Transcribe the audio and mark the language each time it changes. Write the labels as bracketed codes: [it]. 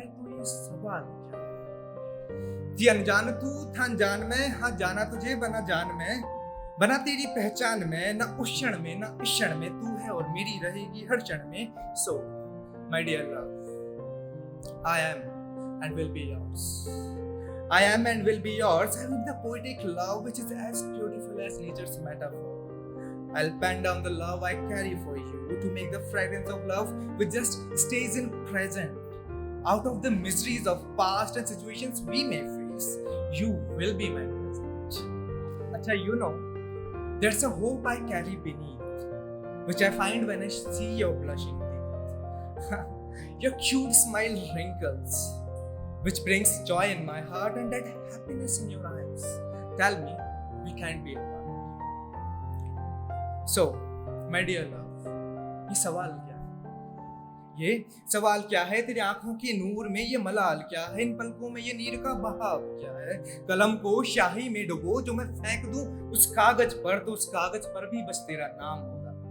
[hi] तो ये सवाल क्या है? जी अनजान तू था अनजान मैं, हाँ जाना तुझे बना जान मैं, बना तेरी पहचान में, ना उस क्षण में ना इस क्षण में, तू है और मेरी रहेगी हर क्षण में। [en] So my dear love, I am and will be yours. I am and will be yours, having the poetic love which is as beautiful as nature's metaphor. I'll pen down the love I carry for you to make the fragrance of love which just stays in present. Out of the miseries of past and situations we may face, you will be my present. Acha, you know, there's a hope I carry beneath, which I find when I see your blushing teeth. Your cute smile wrinkles, which brings joy in my heart, and that happiness in your eyes tell me we can't be apart. So, my dear love, [hi] ये सवाल क्या है? ये सवाल क्या है? तेरी आंखों के नूर में ये मलाल क्या है? इन पलकों में ये नीर का बहाव क्या है? कलम को स्याही में डुबो जो मैं फेंक दूं उस कागज पर, तो उस कागज पर भी बस तेरा नाम होगा।